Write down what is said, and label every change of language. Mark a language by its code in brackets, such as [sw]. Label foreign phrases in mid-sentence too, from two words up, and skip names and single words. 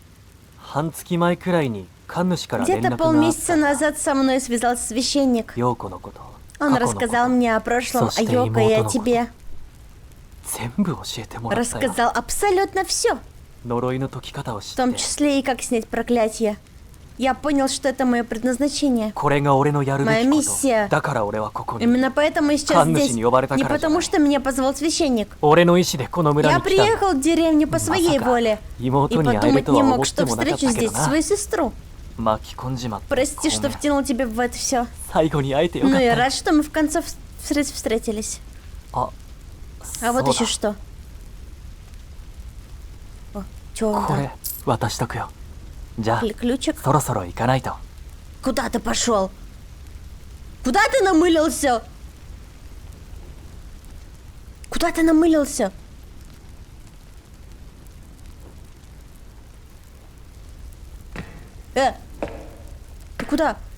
[ru] Где-то полмесяца назад со мной связался священник. Он рассказал мне о прошлом, о Йоко и о тебе. Рассказал абсолютно все. В том числе и как снять проклятие. Я понял, что это мое предназначение. [ja] これが俺のやるべ [ru] Моя [ja] きこ [ru] миссия. [ja] とだから俺はここに [ru] Именно поэтому я сейчас [ja] 神主 [ru] здесь. не [ja] 呼ばれた [ru] Не [ja] からじゃ [ru] потому [ja] ない [ru] что меня позвал священник. [ja] 俺の意志でこの村 [ru] Я [ja] に来たんだ [ru] приехал в деревню по [ja] ま [ru] своей [ja] さか [ru] воле. И [ja] 妹に会える [ru] подумать [ja] と [ru] не [ja] は [ru] мог, [ja] 思って [ru] что [ja] もなかっ [ru] встречу [ja] たけど [ru] здесь [ja] な [ru] свою сестру. [ja] 巻き込んじまった [ru] Прости, что [ja] ごめん [ru] втянул тебя в это все. [ja] 最後に会えてよか [ru] Но [ja] っ [ru] я [ja] た [ru] рад, что мы в конце встретились. [ja] あ [ru] А вот [ja] そう [ru] еще [ja] だ [ru] что. О, чё он [ja] こ [ru] там? [ja] れ渡しとくよじゃあ [ru] Ключик. [ja] そろそろ行かないと [ru] Куда ты пошел? Куда ты намылился? Куда ты намылился? Ты куда?